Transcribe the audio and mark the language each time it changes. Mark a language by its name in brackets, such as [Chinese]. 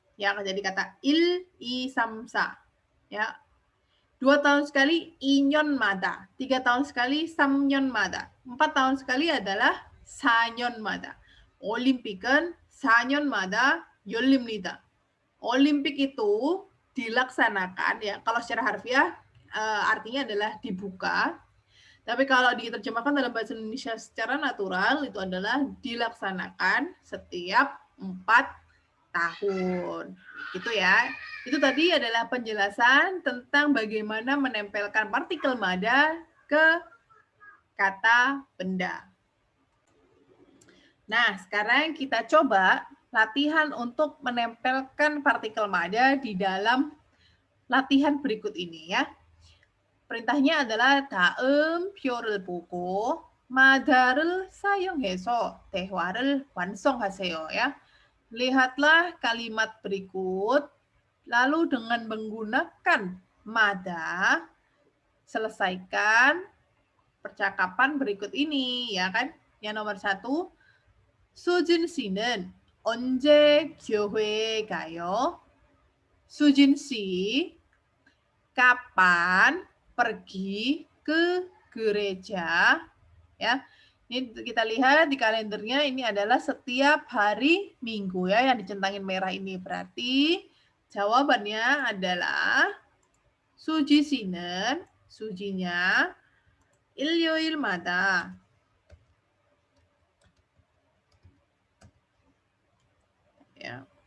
[Indonesian] Ya, jadi kata 일이삼사 ya. 2 tahun sekali inionmada, 3 tahun sekali samnyonmada, 4 tahun sekali adalah 사년마다. [Korean] Olimpik은 4년마다 열립니다. [Indonesian] Olimpik itu dilaksanakan ya. Kalau secara harfiah artinya adalah dibuka. Tapi kalau diterjemahkan dalam bahasa Indonesia secara natural itu adalah dilaksanakan setiap 4 tahun. Gitu ya. Itu tadi adalah penjelasan tentang bagaimana menempelkan partikel mada ke kata benda. Nah, sekarang kita coba latihan untuk menempelkan partikel mada di dalam latihan berikut ini ya. perintahnya adalah [Korean] 다음표를 보고 마다를 사용해서 대화를 완성하세요 ya. [Indonesian] Lihatlah kalimat berikut lalu dengan menggunakan mada selesaikan percakapan berikut ini ya kan. Yang nomor 1, [Korean] 수진 씨는 언제 교회에 가요? [Indonesian] 수진 씨, kapan pergi ke gereja? Ya, ini kita lihat di kalendernya ini adalah setiap hari Minggu ya yang dicentangin merah ini. Berarti jawabannya adalah 수지 씨는 수지nya 일요일마다 ya.